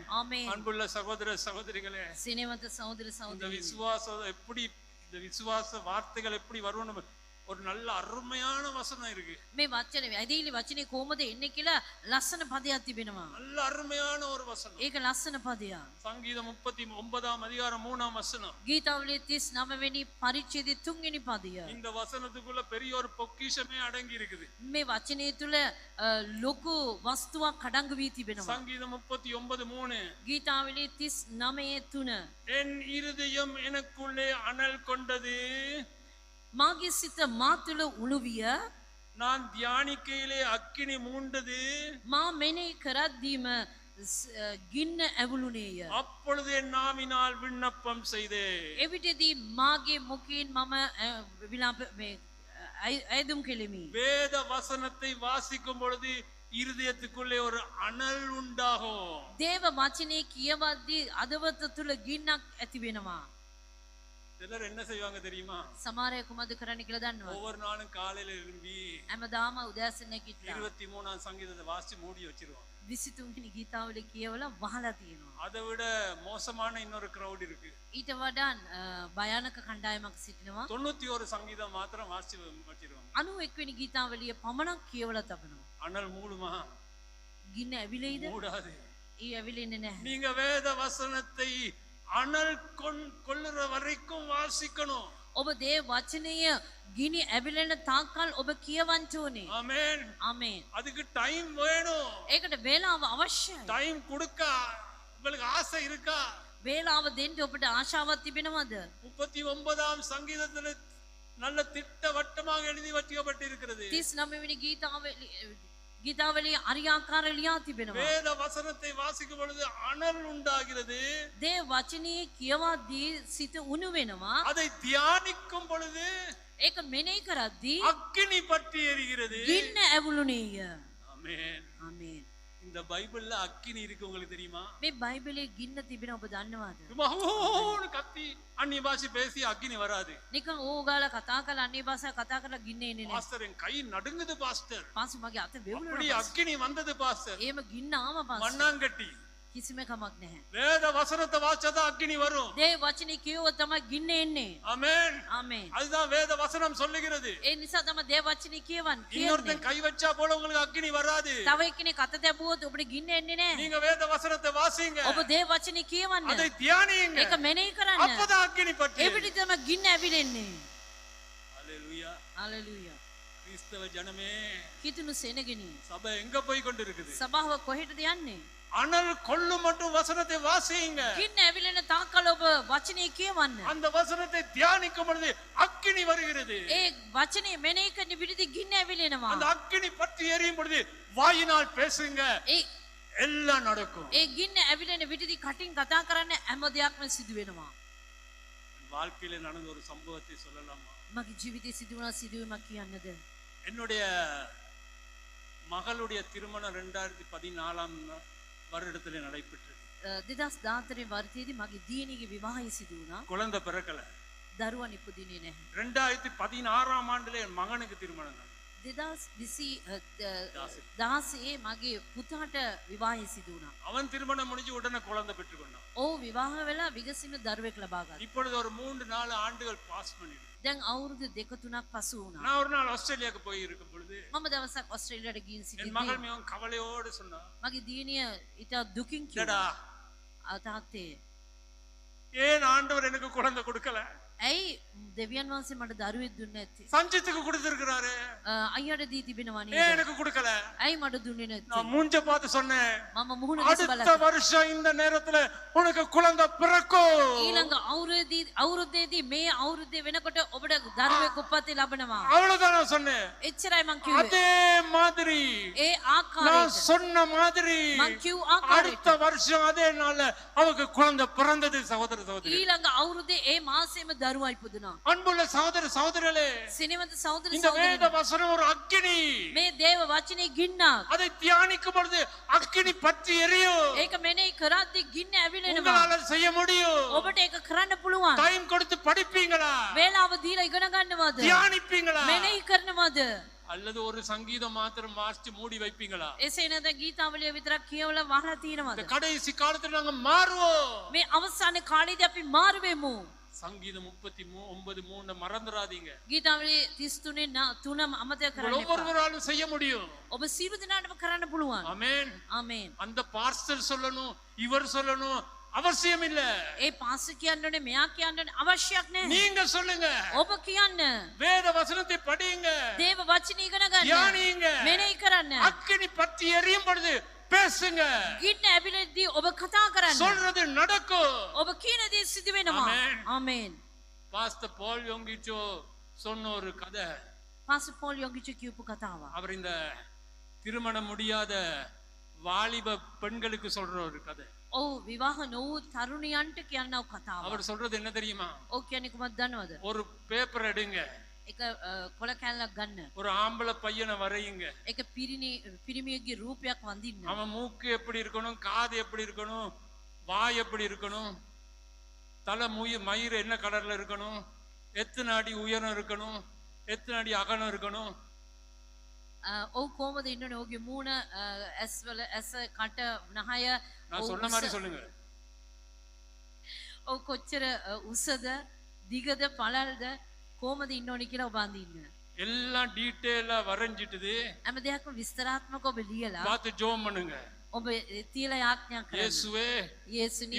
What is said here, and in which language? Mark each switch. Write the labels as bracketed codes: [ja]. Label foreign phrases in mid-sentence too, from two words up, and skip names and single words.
[ta] ආමේன். அன்புள்ள சகோதர சகோதரிகளே, [si] සිනවද සහෝදර [ta] இந்த [si] සහෝදරියනි. [ta] விசுவாசம் எப்படி, இந்த விசுவாச வார்த்தைகள் எப்படி வரும்னு ஒரு நல்ல அருமையான வசனம் இருக்கு. [si] මේ වචන ඇදහිලි වචනේ කොහමද එන්නේ කියලා ලස්සන පදයක් තිබෙනවා. [ta] நல்ல அருமையான ஒரு வசனம். [si] ඒක ලස්සන පදයක්. [ta] சங்கீதம் 39 அதிகாரம் 3 வசனம். [si] ගීතාවලියේ 39 වෙනි පරිච්ඡේදයේ 3 වෙනි පදය. [ta] இந்த வசனத்துக்குள்ள பெரிய ஒரு பொக்கிஷமே அடங்கி இருக்குது. [si] මේ වචනය තුල ලොකු වස්තුවක් අඩංගු වී තිබෙනවා. [ta] சங்கீதம் 39:3. [si] ගීතාවලියේ 39:3. [ta] என் இருதயம் எனக்குள்ளே அனல் கொண்டது, [si] මාගේ සිත මා තුළ උණුවිය, [ta] நான் தியானிக்கையிலே அக்கினி மூண்டது, [si] මා මෙනෙහි කරද්දීම ගින්න ඇවුළුනේය. [ta] அப்பொழுது என் நாவினால் விண்ணப்பம் செய்தேன். [si] එවිටදී මාගේ මුඛයෙන් මම විලාප අයදුම් කෙලිමි. [ta] வேத வசனத்தை வாசிக்கும் பொழுது இருதயத்துக்குள்ளே ஒரு அனல் உண்டாகும். [si] දේව වචනේ කියවද්දී අදවත තුල ගින්නක් ඇති වෙනවා. [ta] சிலர் என்ன செய்வாங்க தெரியுமா? [si] සමහරය කුමද කරන්න කියලා දන්නවද? [ta] ஒவ்வொரு நாளும் காலையில எழும்பி [si] හැමදාම උදෑසන නැගිටලා [ta] 23ஆம் சங்கீதத்தை வாசிச்சு மூடி வச்சிருவாங்க. [si] 23 වෙනි ගීතාවලිය කියවලා වහලා තියෙනවා. [ta] அதை விட மோசமான இன்னொரு கிரவுட் இருக்கு. [si] ඊට වඩා භයානක කණ්ඩායමක් සිටිනවා. [ta] 91 சங்கீதம் மாத்திரம் வாசிச்சு வச்சிருவாங்க. [si] 91 වෙනි ගීතාවලිය පමණක් කියවලා තබනවා. [ta] அனல் மூடுமா? [si] ගින්න ඇවිලෙයිද? [ta] மூடாது. [si] ඒ ඇවිලෙන්නේ නැහැ. [ta] நீங்க வேத வசனத்தை அனல் கொள்ளுற வரைக்கும் வாசிக்கணும். [si] ඔබ දේව වචනය ගිනි ඇවිලෙන තාක්කල් ඔබ කියවන්න ඕනේ. [ta] ஆமென். [si] ආමේන්. [ta] அதுக்கு டைம் வேணும். [si] ඒකට වේලාව අවශ්‍යයි. [ta] டைம் கொடுக்க உங்களுக்கு ஆசை இருக்கா? [si] වේලාව දෙන්න ඔබට ආශාවක් තිබෙනවද? [ta] 39ஆம் சங்கீதத்தில் நல்ல திட்டவட்டமாக எழுதி வைக்கப்பட்டிருக்கிறது. [si] 39 වෙනි ගීතාවලිය අරියාකාර ලියා තිබෙනවා. [ta] வேத வசனத்தை வாசிக்கும் பொழுது அனல் உண்டாகிறது. [si] දේව වචනේ කියවද්දී සිත උණු වෙනවා. [ta] அதை தியானிக்கும் பொழுது [si] ඒක මෙනෙහි කරද්දී [ta] அக்கினி பற்றி எரிகிறது. [si] ගින්න ඇවුලුනේය. [ta] ஆமென். [si] ආමේන්. [ta] இந்த பைபிள்ல அக்கினி இருக்கு, உங்களுக்கு தெரியுமா? [si] මේ බයිබලයේ ගින්න තිබෙන ඔබ දන්නවද? [ta] மகோன்னு கத்தி அந்நிய பாஷை பேசி அக்கினி வராது. [si] නිකන් ඕගාලා කතා කරලා අන්නේ භාෂාව කතා කරලා ගින්න එන්නේ නැහැ. [ta] பாஸ்டர் என் கை நடுங்குது பாஸ்டர். [si] පාසු මගේ අත [ta] அப்படி [si] වෙවුලනවා. [ta] அக்கினி வந்தது பாஸ்டர். [si] එහෙම ගින්න ආව පාසු. [ta] மண்ணாங்கட்டி. [si] කිසිම කමක් නැහැ. [ta] வேத வசனத்தை வாசிச்சா அக்கினி வரும். [si] දේව වචනේ කියවුව තමයි ගින්න එන්නේ. [ta] ஆமென். [si] ආමේන්. [ta] அதுதான் வேத வசனம் சொல்லுகிறது. [si] ඒ නිසා තමයි දේව වචනේ කියවන්නේ. [ta] இன்னொருத்தன் கை வச்சா போல உங்களுக்கு அக்கினி வராது. [si] තව එක්කෙනෙක් අත දැබුවොත් ඔබට ගින්න එන්නේ නැහැ. [ta] நீங்க வேத வசனத்தை வாசிங்க. [si] ඔබ දේව වචනේ කියවන්න. [ta] அதை தியானியுங்க. [si] ඒක මෙනෙහි කරන්න. [ta] அப்பதான் அக்கினி பற்றி. [si] ඒ පිටි තමයි ගින්න ඇවිලෙන්නේ. [ta] ஹalleluya. [si] හalleluya. [ta] கிறிஸ்தவ ஜனமே, [si] කිතුණු සෙනගෙනි. [ta] சபை எங்க போய் கொண்டிருக்குது? [si] සභාව කොහෙටද යන්නේ? [ta] அனல் கொள்ளும் மட்டும் வசனத்தை வாசியுங்க. [si] ගින්න ඇවිලෙන තාක්කල් ඔබ වචනේ කියවන්න. [ta] அந்த வசனத்தை தியானிக்கும் பொழுது அக்கினி வருகிறது. [si] ඒ වචනේ මෙනෙහි කරන විදිහට ගින්න ඇවිලෙනවා. [ta] அந்த அக்கினி பற்றி எரியும் பொழுது வாயினால் பேசுங்க, [si] ඒ [ta] எல்லாம் நடக்கும். [si] ඒ ගින්න ඇවිලෙන විදිහට කටින් කතා කරන්න හැම දෙයක්ම සිදු වෙනවා. [ta] வாழ்க்கையில நடந்த ஒரு சம்பவத்தை சொல்லலாமா? [si] මගේ ජීවිතේ සිදුවන සිදුවීමක් කියන්නද? [ta] என்னுடைய மகளுடைய திருமணம் 2014ஆம் வருடத்தில் நடைபெற்றது. [si] 2014 වර්ෂයේදී මගේ දියණියගේ විවාහය සිදු වුණා. [ta] குழந்தை பிறக்கல. [si] දරුවන් ඉපදුනේ නැහැ. [ta] 2016ஆம் ஆண்டுல என் மகனுக்கு திருமணம் நடந்தது. [si] 2016 මගේ පුතාට විවාහය සිදු වුණා. [ta] அவன் திருமணம் முடிஞ்சு உடனே குழந்தை பெற்றுக்கொண்டான். [si] ඔව් විවාහ වෙලා විගසිම දරුවෙක් ලබා ගත්තා. [ta] இப்பொழுது ஒரு 3-4 ஆண்டுகள் பாஸ் பண்ணிடு. [si] දැන් අවුරුදු 2-3ක් පසු වුණා. [ta] நான் ஒரு நாள் ஆஸ்திரேலியாவுக்கு போய் இருக்கும் பொழுது [si] මම දවසක් ඔස්ට්‍රේලියාවට ගිහින් [ta] என் [si] සිටිද්දී [ta] மகள் மிகவும் கவலையோடு சொன்னா, [si] මගේ දියණිය ඊට දුකින් [ta] "டடா, [si] කිව්වා තාත්තේ [ta] ஏன் ஆண்டவர் எனக்கு குழந்தை கொடுக்கல? [si] ඇයි දෙවියන් වහන්සේ මට දරුවෙක් දුන්නේ නැත්තේ? [ta] சஞ்சித்துக்கு கொடுத்திருக்கிறாரு, [si] අයියට දී තිබෙනවා [ta] ஏன் [si] නේද? [ta] எனக்கு கொடுக்கல?" [si] ඇයි මට දුන්නේ නැත්තේ? [ta] நான் மூஞ்ச பார்த்து சொன்னேன், [si] මම මුහුණ දිහා [ta] அடுத்த [si] බලලා [ta] வருஷம் இந்த நேரத்துல உனக்கு குழந்தை பிறக்கும். [si] ඊළඟ අවුරුද්දේදී මේ අවුරුද්දේ වෙනකොට ඔබට දරුවෙක් උප්පත්ති ලබනවා. [ta] அவ்வளவுதான் நான் சொன்னேன். [si] එච්චරයි මං කිව්වේ. [ta] அதே மாதிரி [si] ඒ [ta] நான் [si] ආකාරයට [ta] சொன்ன மாதிரி [si] මං කිව් ආකාරයට [ta] அடுத்த வருஷம் அதே நாள்ல அவருக்கு குழந்தை பிறந்தது. சகோதர சகோதரி, [si] ඊළඟ අවුරුද්දේ ඒ මාසෙම දරුවා ඉපදුනා. [ta] அன்புள்ள சகோதர சகோதரர்களே, [si] සිනවන්ත සහෝදර [ta] இந்த வேத [si] සහෝදරයනි [ta] வசனம் ஒரு அக்கினி. [si] මේ දේව වචනේ ගින්නක්. [ta] அதை தியானிக்கும் பொழுது அக்கினி பற்றி எரியும். [si] ඒක මෙනෙහි කරද්දී ගින්න ඇවිලෙනවා. [ta] உங்களால செய்ய முடியும். [si] ඔබට ඒක කරන්න පුළුවන්. [ta] டைம் கொடுத்து படிப்பீங்களா? [si] වේලාව දීලා ඉගෙන ගන්නවද? [ta] தியானிப்பீங்களா? [si] මෙනෙහි කරනවද? [ta] அல்லது ஒரு சங்கீதம் மாத்திரம் வாசிச்சு மூடி வைப்பீங்களா? [si] එසේ නැත්නම් ගීතාවලිය විතරක් කියවලා වහලා [ta] இந்த [si] තියෙනවද? [ta] கடைசி காலத்துல நாங்க மாறுவோம். [si] මේ අවසාන කාලේදී අපි මාරු වෙමු. [ta] சங்கீதம் 39:3 மறந்துடாதீங்க. [si] ගීතාවලිය 33 අමතක කරන්න එපා. [ta] ஒவ்வொருவராலும் செய்ய முடியும். [si] ඔබ සියලු දෙනාටම කරන්න පුළුවන්. [ta] ஆமென். [si] ආමේන්. [ta] அந்த பாஸ்டர் சொல்லணும், இவர் சொல்லணும் அவசியம் இல்ல. [si] ඒ පාස්ටර් කියන්නනේ මෙයා කියන්නනේ අවශ්‍යයක් නැහැ. [ta] நீங்க சொல்லுங்க. [si] ඔබ කියන්න. [ta] வேத வசனத்தை படியுங்க, [si] දේව වචනේ ඉගෙන ගන්න. [ta] தியானியுங்க. [si] මෙනෙහි කරන්න. [ta] அக்கினி பற்றி எரியும் பொழுது பேசுங்க. [si] ගින්න ඇවිලෙද්දී ඔබ කතා කරන්න. [ta] சொல்றது நடக்கும். [si] ඔබ කියන දේ සිදු වෙනවා. ආමේන්. ආමේන්. [ta] பாஸ்டர் பால் யோங்கிச்சோ சொன்ன ஒரு கதை. [si] පාස්ටර් පෝල් යොගිච් කියපු කතාව. [ta] அவர் இந்த திருமணம் முடியாத வாலிப பெண்களுக்கு சொல்ற ஒரு கதை. [si] ඔව් විවාහ නොවූ තරුණියන්ට කියනව කතාව. [ta] அவர் சொல்றது என்ன தெரியுமா? [si] ඔව් කියන්නේ කොහොමද දන්නවද? [ta] ஒரு பேப்பர் எடுங்க, [si] එක කොළ කැල්ලක් ගන්න. [ta] ஒரு ஆம்பளை பையனை வரையுங்க. [si] එක පිරිමියෙක්ගේ රූපයක් වඳින්න. [ta] அவன் மூக்கு எப்படி இருக்கணும், காது எப்படி இருக்கணும், வாய் எப்படி இருக்கணும், தலை மயிர் என்ன கலர்ல இருக்கணும், எத்தனை அடி உயரம் இருக்கணும், எத்தனை அடி அகலம் இருக்கணும். [si] ඔව් කොහමද ඉන්නනේ ඔහුගේ මූණ ඇස්වල ඇස කට නහය [ta] நான் சொன்ன மாதிரி சொல்லுங்க. [si] ඔව් කොච්චර උසද දිගද පළල්ද කොහමද ඉන්න ඕනි කියලා ඔබ අඳින්න. [ta] எல்லாம் டீட்டெயிலா வரைஞ்சிட்டுது. [si] හැම දෙයක්ම විස්තරාත්මකව ඔබ ලියලා [ta] பார்த்து ஜெபம் பண்ணுங்க. [si] ඔබ තියලා යාඥා කරන්න. [ta] இயேசுவே, [si] යේසුනි